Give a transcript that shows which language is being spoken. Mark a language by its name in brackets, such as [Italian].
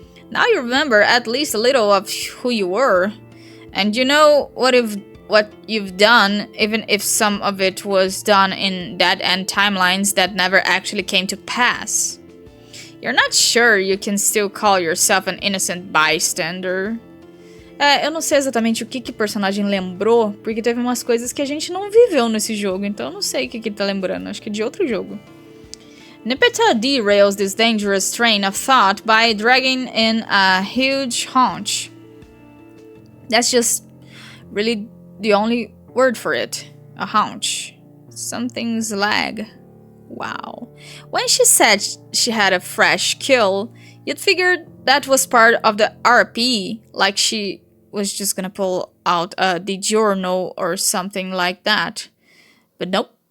[English] Now you remember at least a little of who you were. And you know what you've done, even if some of it was done in dead-end timelines that never actually came to pass. You're not sure you can still call yourself an innocent bystander. [Portuguese] Eu não sei exatamente o que o personagem lembrou, porque teve umas coisas que a gente não viveu nesse jogo, então eu não sei o que ele tá lembrando, acho que é de outro jogo. [English] Nepeta derails this dangerous train of thought by dragging in a huge haunch. That's just really the only word for it. A haunch. Something's leg. Wow. When she said she had a fresh kill, you'd figured that was part of the RP, like she was just gonna pull out a DiGiorno or something like that. But nope.